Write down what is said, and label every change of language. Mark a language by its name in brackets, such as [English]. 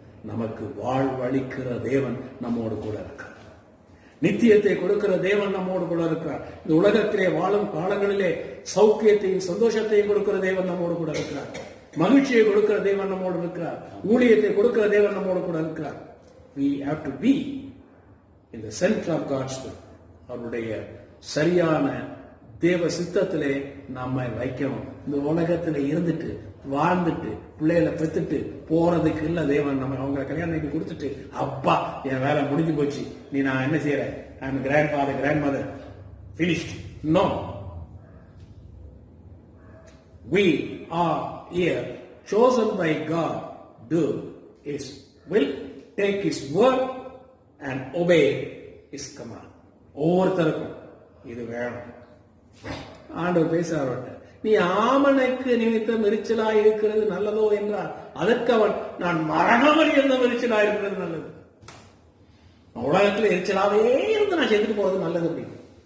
[Tamil] நமக்கு வாழ்வளிக்கிற தேவன் நம்மோடு கூட இருக்கார். நித்தியத்தை கொடுக்கிற தேவன் நம்மோடு கூட இருக்கிறார். இந்த உலகத்திலே வாழும் காலங்களிலே சௌக்கியத்தையும் சந்தோஷத்தையும் கொடுக்கிற தேவன் நம்மோடு கூட இருக்கிறார். மகிழ்ச்சியை கொடுக்கிற தேவன் நம்மோடு இருக்கிறார். ஊழியத்தை கொடுக்கிற தேவன் நம்மோடு கூட இருக்கிறார். [English] We have to be in the center of God's will. [Tamil] அவருடைய சரியான தேவ சித்தத்திலே நம்மை வைக்கணும். இந்த உலகத்திலே இருந்துட்டு வாழ்ந்துட்டு பிள்ளைகளை பெற்றுட்டு போறதுக்கு இல்ல தேவன். நம்ம அவங்க கல்யாணம் பண்ணி கொடுத்துட்டு அப்பா என் வேலை முடிஞ்சு போச்சு, நீ நான் என்ன செய்யறேன், [English] I am grandfather grandmother finished. No, we are here chosen by God, do His will, take His word and obey His command. [Tamil] ஒவ்வொருத்தருக்கும் இது வேணும். ஆண்டவர் பேசுறவர்கிட்ட, நீ ஆமனுக்கு நிமித்தம் எரிச்சலா இருக்கிறது நல்லதோ என்றால் அதற்கு அவன், நான் மரணமறி என்ற எரிச்சலா இருக்கிறது நல்லது. உலகத்துல எரிச்சலாவே இருந்து நான் செத்துட்டு போறது நல்லது அப்படின்னு.